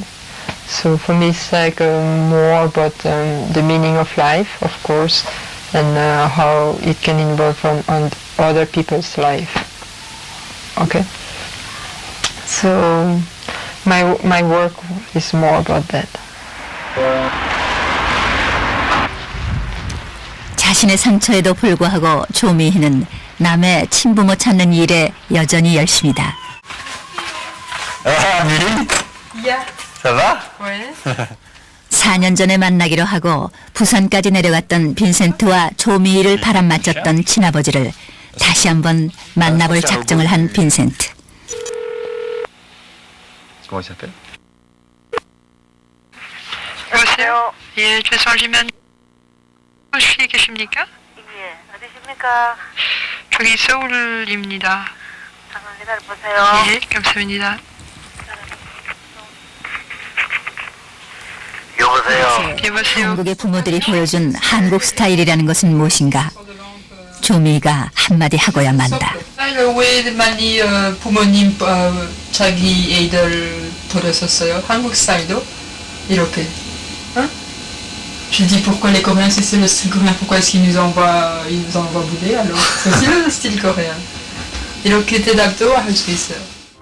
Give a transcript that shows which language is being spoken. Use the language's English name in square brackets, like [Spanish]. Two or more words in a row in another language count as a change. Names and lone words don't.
[English] So for me it's like more about the meaning of life, of course, and how it can involve on other people's life. Okay. So my work is more about that. [Korean] 자신의 상처에도 불구하고 조미희는 남의 친부모 찾는 일에 여전히 열심이다. [French] Ah, Amélie? [English] Yeah. [French] Ça va? Ouais. [Korean] 4년 전에 만나기로 하고 부산까지 내려갔던 빈센트와 조미희를 바람맞췄던 친아버지를 다시 한번 만나볼 작정을 한 빈센트. [French] Comment il s'appelle? [Korean] 여보세요? 예, 죄송하지만 혹시 계십니까? 예, 어디십니까? 저기 서울입니다. 잠깐 기다려보세요. 예, 감사합니다. 여보세요? 여보세요? 한국의 부모들이 보여준 한국 스타일이라는 것은 무엇인가? 조미희가 한마디 하고야 만다. 왜 많이 부모님 자기 애들 버렸었어요? 한국 스타일도 이렇게. [French] Je dis pourquoi les Coréens, si c'est le style coréen, pourquoi est-ce qu'ils nous envoient bouler alors? C'est aussi le style coréen. [Korean] 이렇게 대답도 할 수 있어요.